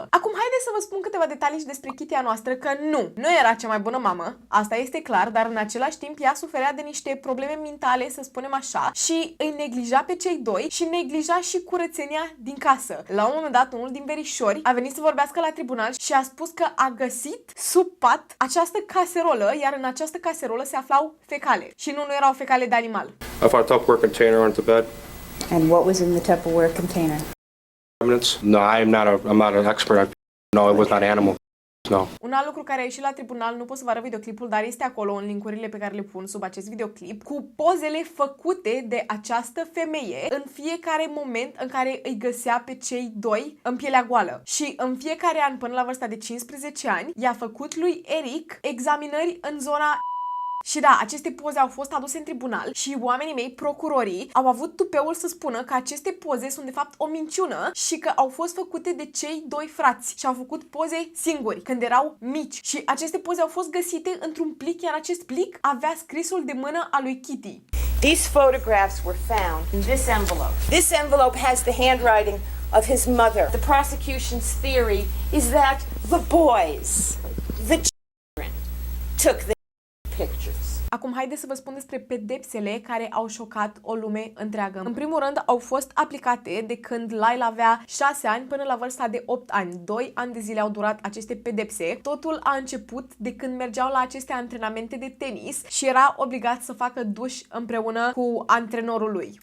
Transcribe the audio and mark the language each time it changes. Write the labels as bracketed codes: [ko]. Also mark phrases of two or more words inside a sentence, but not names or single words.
[ro] Acum, haideți să vă spun câteva detalii despre Kitty a noastră, că nu era cea mai bună mamă, asta este clar, dar în același timp ea suferea de niște probleme mentale, să spunem așa, și îi neglija pe cei doi și neglija și curățenia din casă. La un moment dat, unul din verișori a venit să vorbească la tribunal și a spus că a găsit sub pat această caserolă, iar în această caserolă se aflau fecale. Și nu erau fecale de animal. [en] I found a Tupperware container under the bed. And what was in the Tupperware container? No, I'm not an expert. No, it was not animal. No. [ro] Un alt lucru care a ieșit la tribunal, nu pot să vă arăt videoclipul, dar este acolo în linkurile pe care le pun sub acest videoclip, cu pozele făcute de această femeie în fiecare moment în care îi găsea pe cei doi în pielea goală. Și în fiecare an, până la vârsta de 15 ani, i-a făcut lui Eric examinări în zona. Și da, aceste poze au fost aduse în tribunal și oamenii mei, procurorii, au avut tupeul să spună că aceste poze sunt de fapt o minciună și că au fost făcute de cei doi frați și au făcut poze singuri când erau mici. Și aceste poze au fost găsite într-un plic, iar acest plic avea scrisul de mână a lui Kitty. [en] These photographs were found in this envelope. This envelope has the handwriting of his mother. The prosecution's theory is that the boys, the children, took the pictures. [ro] Acum, haideți să vă spun despre pedepsele care au șocat o lume întreagă. În primul rând, au fost aplicate de când Lyle avea 6 ani până la vârsta de 8 ani. 2 ani de zile au durat aceste pedepse. Totul a început de când mergeau la aceste antrenamente de tenis și era obligat să facă duș împreună cu antrenorul lui.